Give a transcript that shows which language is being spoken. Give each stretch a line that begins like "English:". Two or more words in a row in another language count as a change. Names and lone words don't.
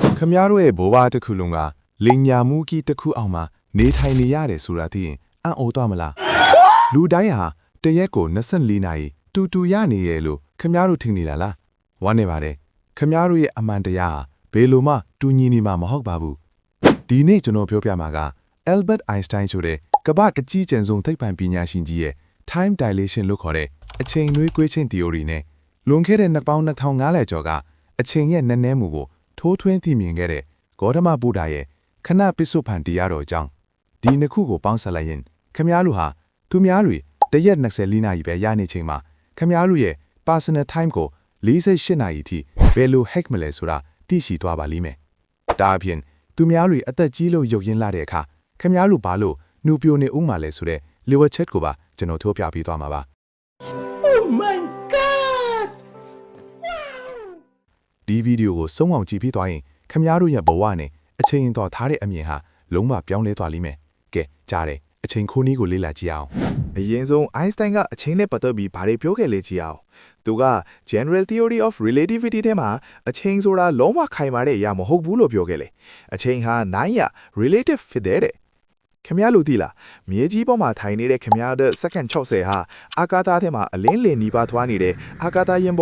Burmese: များတို့ရဲ့ဘဝတစ်ခုလုံးကလင်ညာမှုကြီးတစ်ခုအောင်မှာနေထိုင်နေရတယ်ဆိုတာသိရင်အံ့ဩသွားမလားလူတိုင်းဟာတရက်ကို24နာရီတူရနေရလို့ခမားတို့ထင်နေတာလားဝမ်းနေပါတယ်ခမား တို့ရဲ့အမှန်တရားဟာဘယ်လိုမှတူညီနေမှာမဟုတ်ပါဘူးဒီနေ့ကျွန်တော်ပြောပြမှာက Albert Einstein ဆိုတဲ့ကမ္ဘာအကြီးကျယ်ဆုံးသိပ္ပံပညာရှင်ကြီးရဲ့ time dilation လို့ခေါ်တဲ့အချိန်နွေးကွေးခြင်း theory နဲ့လွန်ခဲ့တဲ့နှစ်ပေါင်း2500ကျော်ကအချိန်ရဲ့နည်းနည်းမှုကိုထိုးထွင်းသိမြင်ခဲ့တဲ့ ဂေါတမဗုဒ္ဓရဲ့ခဏပစ္စုပန်တရားတော်အကြောင်းဒီနှစ်ခုကိုပေါင်းစပ်လိုက်ရင်ခမားလူဟာသူများတွေတရက်24နာရီပဲရနေချိန်မှာခမားလူရဲ့
English: personal time
Burmese: ကို48နာရီထိဘယ်လို hack မလဲဆိုတာသိရှိသွားပါလိမ့်မယ်ဒါအပြင်သူများတွေအသက်ကြီးလို့ရုပ်ရင်းလာတဲ့အခါခမားလူဘာလို့နှူပြိုနေဦးမှာလဲဆိုတဲ့
English: liver chat
Burmese: ကိုပါကျွန်တော်ထိုးပြပေးသွားမှာပါ
English: Oh my god!
Burmese: ဒီဗီဒီယိုကိုစုံအောင်ကြည့်ပြီးသွားရင်ခမားတို့ရဲ့ဘဝနဲ့အချိန်တော်ထားတဲ့အမြင်ဟာလုံးဝပြောင်းလဲသွားလိမ့်မယ်ကဲကြားတယ်အချိန်ခိုးနည်းကိုလေ့လာကြည့်အောင် အရင်ဆုံး Einstein ကအချိန်နဲ့ပတ်သက်ပြီးဘာတွေပြောခဲ့လဲကြည့်အောင်သူက General Theory of Relativity ထဲမှာအချိန်ဆိုတာလုံးဝခိုင်မာတဲ့အရာမဟုတ်ဘူးလို့ပြောခဲ့လေအချိန်ဟာ9ရ relative ဖြစ်တဲ့ခင်ဗျားလို့သိလားမြေကြီးပေါ်မှာထိုင်နေတဲ့ခင်ဗျားတဲ့ second 60ဟာအာကာသထဲမှာအလင်းလင်နီးပါးထွားနေတဲ့အာကာသရင်ပေါ်